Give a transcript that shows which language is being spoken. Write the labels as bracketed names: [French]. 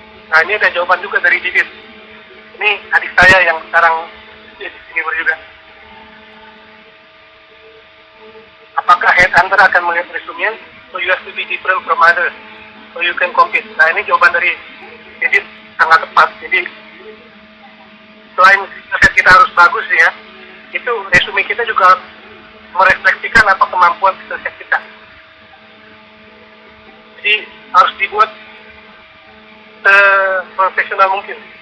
[Indonesian] Nah ini ada jawaban juga dari Didit. Ini adik saya yang sekarang di sini juga. Apakah headhunter akan melihat resume-nya? [English] So you have to be different from others, so you can compete. [Indonesian] Nah ini jawaban dari Didit sangat tepat. Jadi selain kita harus bagus ya, itu resume kita juga merefleksikan apa kemampuan kita. Jadi harus dibuat profesional mungkin.